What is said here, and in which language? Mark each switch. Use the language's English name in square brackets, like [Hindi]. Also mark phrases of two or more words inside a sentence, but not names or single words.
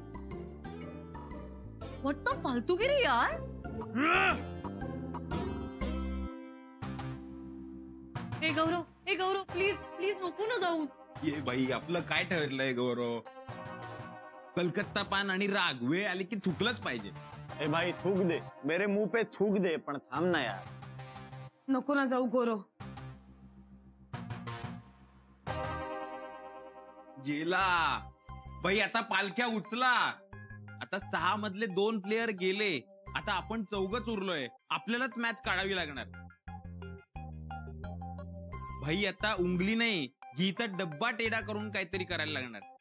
[English] What the [Hindi] फालतूगिरी यार. [Marathi] हे गौरव प्लीज नको ना जाऊ. ये बाई, आपलं काय ठरलंय गौरव? कलकत्ता पान आणि राग, वेळ आली की थुकलंच पाहिजे. [Hindi] ए भाई, थूक दे, मेरे मुंह पे थूक दे, [Marathi] पण थांब ना यार. नको ना जाऊ गौरव. गेला बाई, आता पालख्या उचला. आता 6 मधले 2 प्लेयर गेले, आता आपण 4च उरलोय. आपल्यालाच मॅच काढावी लागणार. भाई आता उंगली नाही, घीचा डब्बा टेढा करून काहीतरी करायला लागणार.